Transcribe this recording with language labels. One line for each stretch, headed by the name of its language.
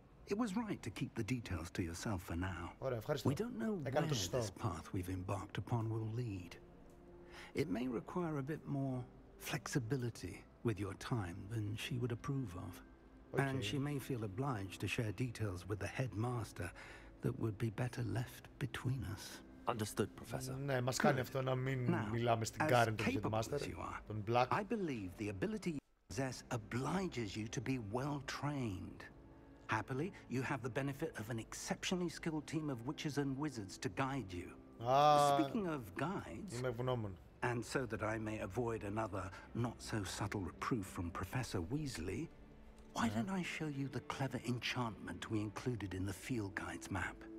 English: It was right to keep the details to yourself for now. We don't know where this path we've embarked upon will lead. It may require a bit more flexibility with your time than she would approve of. And she may feel obliged to share details with the headmaster that would be better left between us. Understood, Professor.
Greek: Ναι, μας κάνει αυτό να μην μιλάμε στην Karen του Headmaster, τον Black.
English: I believe the ability you possess obliges you to be well trained. Happily, you have the benefit of an exceptionally skilled team of witches and wizards to guide you. Speaking of guides, and so that I may avoid another not-so-subtle reproof from Professor Weasley, why don't I show you the clever enchantment we included in the field guide's map?